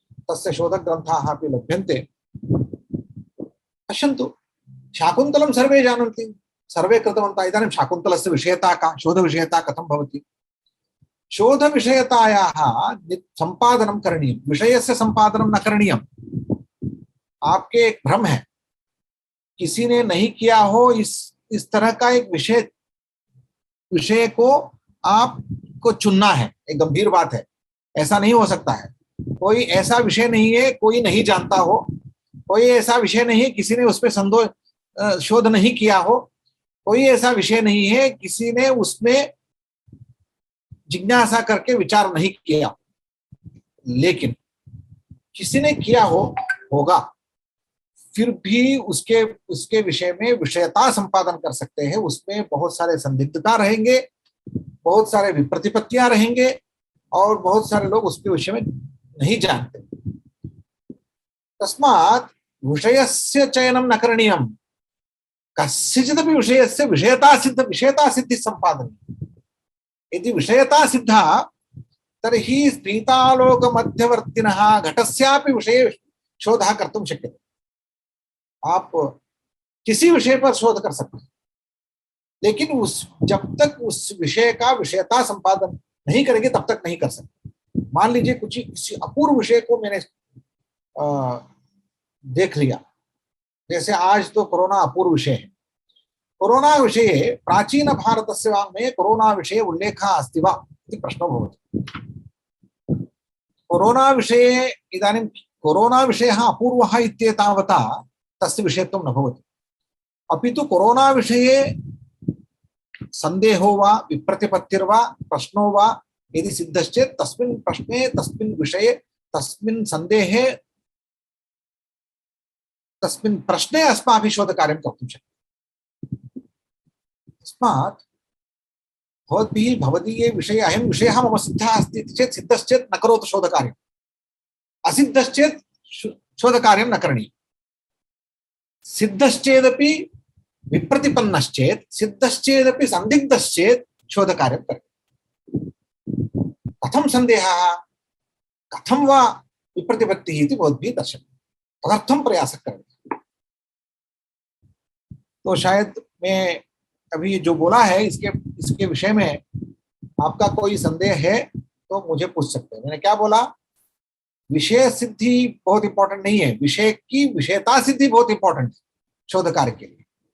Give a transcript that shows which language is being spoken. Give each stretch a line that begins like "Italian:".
Sanskrit: तस्य शोधग्रन्थाः अपि लभ्यन्ते। पश्यन्तु, शाकुन्तलं सर्वे जानन्ति, सर्वे कृतवन्तः। इदानीं शाकुन्तलस्य विषयता का, शोधविषयता कथं भवति? शोधविषयतायाः संपादनं करणीयं, विषयस्य संपादनं न करणीयम्।
Hindi: आपके एक भ्रम है, किसी ने नहीं किया हो इस तरह का एक विषय को आपको चुनना है, एक गंभीर बात है। ऐसा नहीं हो सकता है। कोई ऐसा विषय नहीं है कोई नहीं जानता हो, कोई ऐसा विषय नहीं है किसी ने उस पर शोध नहीं किया हो, कोई ऐसा विषय नहीं है किसी ने उसमें जिज्ञासा करके विचार नहीं किया। लेकिन किसी ने किया होगा, फिर भी उसके विषय में विषयता संपादन कर सकते हैं। उसमें बहुत सारे संदिग्धता रहेंगे, बहुत सारे विप्रतिपत्तियां रहेंगे और बहुत सारे लोग उसके विषय में नहीं जानते।
Sanskrit: तस्मात् विषयस्य चयनं न करणीयम्। कस्यचिदपि विषयस्य विषयता सिद्धि संपादनीया। यदि विषयता सिद्धा तर्हि स्फीतालोक मध्यवर्तिनः घटस्यापि विषये शोधः कर्तुं शक्यते।
Hindi: आप किसी विषय पर शोध कर सकते हैं, लेकिन जब तक उस विषय का विषयता संपादन नहीं करेंगे तब तक नहीं कर सकते। मान लीजिए किसी अपूर्व विषय को मैंने देख लिया, जैसे आज तो कोरोना अपूर्व विषय है।
Sanskrit: कोरोना विषये प्राचीन भारतस्य वाङ्मये कोरोना विषये उल्लेखः अस्ति वा इति प्रश्नो भवति। कोरोना विषये इदानीं कोरोना विषयः अपूर्वः इत्येतावता तस्य विषयत्वं न भवति। अपि तु कोरोना विषये संदेहो वा विप्रतिपत्तिर्वा प्रश्नो वा यदि सिद्धश्चेत् तस्मिन् प्रश्ने तस्मिन् विषये तस्मिन् संदेहे तस्मिन् प्रश्ने अस्माभिः शोधकार्यं कर्तुं शक्यते। तस्मात् भवद्भिः भवदीये विषये अयं विषयः मम सिद्धः अस्ति इति चेत् सिद्धश्चेत् न करोतु शोधकार्यम्, असिद्धश्चेत् शोधकार्यं न करणीयम्। सिद्धश्चेदपि विप्रतिपन्नश्चेत् सिद्धश्चेदपि संदिग्धश्चेत् शोधकार्यं करणीयम्। कथं संदेहः, कथं वा विप्रतिपत्तिः इति भवद्भिः दर्शनीयम्। तदर्थं प्रयासः करणीयः।
Hindi: तो शायद मैं अभी जो बोला है इसके विषय में आपका कोई संदेह है तो मुझे पूछ सकते हैं। मैंने क्या बोला? विषय सिद्धि बहुत इंपॉर्टेंट नहीं है, विषय की विषयता सिद्धि बहुत इंपॉर्टेंट है शोध कार्य के लिए।